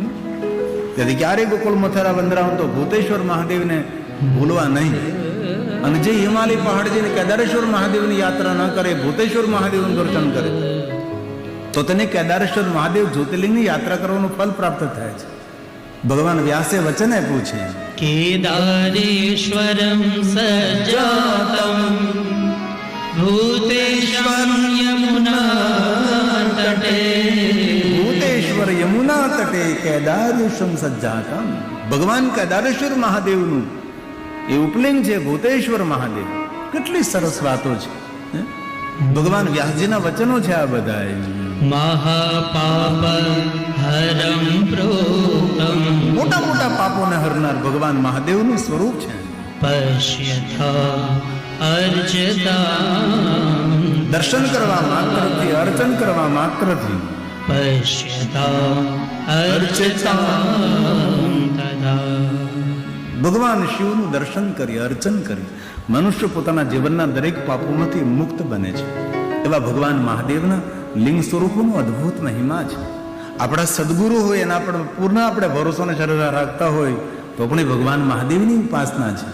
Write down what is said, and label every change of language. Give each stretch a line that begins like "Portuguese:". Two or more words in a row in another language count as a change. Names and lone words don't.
Gujarati: તેથી ક્યારેય ગોકુળ, મથુરા, વૃંદાવન તો ભૂતેશ્વર મહાદેવને ભૂલવા નહીં. અને જે હિમાલય પહાડ જઈને કેદારેશ્વર મહાદેવની યાત્રા ન કરે, ભૂતેશ્વર મહાદેવનું દર્શન કરે તો તેને કેદારેશ્વર મહાદેવ જ્યોતિર્લિંગની યાત્રા કરવાનું ફળ પ્રાપ્ત થાય છે. ભગવાન વ્યાસે વચન આપ્યું છે
Sanskrit: केदारेश्वरं सज्जातं भूतेश्वरं यमुना तटे भूतेश्वर यमुना तटे केदारेश्वरम सज्जातम.
Gujarati: ભગવાન કેદારેશ્વર મહાદેવનું એ ઉપલિંગ છે ભૂતેશ્વર મહાદેવ. કેટલી સરસ વાતો છે હે? ભગવાન વ્યાસજીના વચનો છે આ બધા.
Sanskrit: महापाप हरं प्रोक्तं
Gujarati: મોટા મોટા પાપોને હરનાર ભગવાન મહાદેવનું સ્વરૂપ છે.
Sanskrit: पश्यथा अर्चितां
Gujarati: દર્શન કરવા માત્રથી, અર્ચન કરવા માત્રથી
Sanskrit: पश्यता अर्चितां तदा
Gujarati: ભગવાન શિવનું દર્શન કરી, અર્ચન કરી મનુષ્ય પોતાના જીવનના દરેક પાપોમાંથી મુક્ત બને છે. એવા ભગવાન મહાદેવના લિંગ સ્વરૂપોનું અદ્ભુત મહિમા છે. આપણા સદગુરુ હોય એના પર પૂર્ણ આપણે ભરોસો અને શ્રદ્ધા રાખતા હોય તો પણ એ ભગવાન મહાદેવની ઉપાસના છે.